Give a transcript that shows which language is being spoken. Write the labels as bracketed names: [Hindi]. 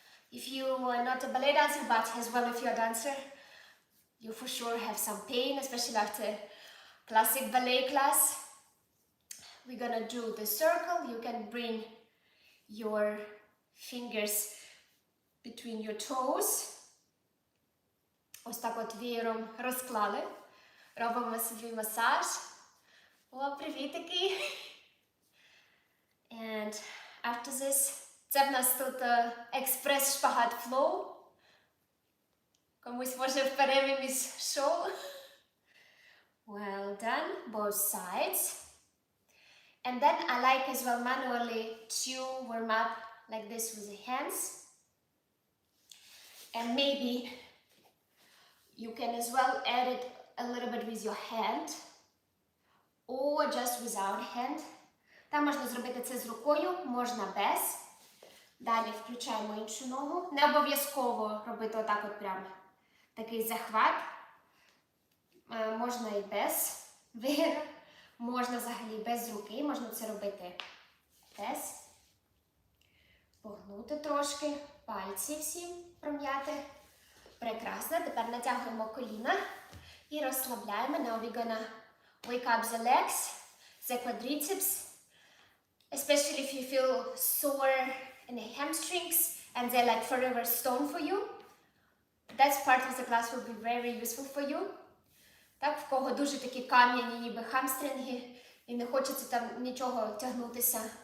[English] If you are not a ballet dancer, but as well if you're a dancer, you for sure have some pain, especially after classic ballet class. We're gonna do the circle. You can bring your fingers between your toes. [Ukrainian] Ось так от веєром розклали. Робимо собі масаж. О, привітики! [English] And after this, [Ukrainian] це в нас тут експрес-шпагат флоу. Комусь може в перерві між шоу. [English] Well done, both sides. And then I like as well manually to warm up like this with the hands. And maybe you can as well add it a little bit with your hand or just without hand. [Ukrainian] Там можна зробити це з рукою, можна без. Далі включаємо іншу ногу. Не обов'язково робити отак от прямо такий захват. Можна і без вигину, можна взагалі без руки, можна це робити без. Погнути трошки, пальці всі пром'яти. Прекрасно. Тепер натягуємо коліна і розслабляємо. [English] Now we're gonna wake up the legs, the quadriceps, especially if you feel sore in the hamstrings and they're like forever stone for you. That part of the class will be very useful for you. [Ukrainian] Так, в кого дуже такі кам'яні, ніби хамстринги, і не хочеться там нічого тягнутися.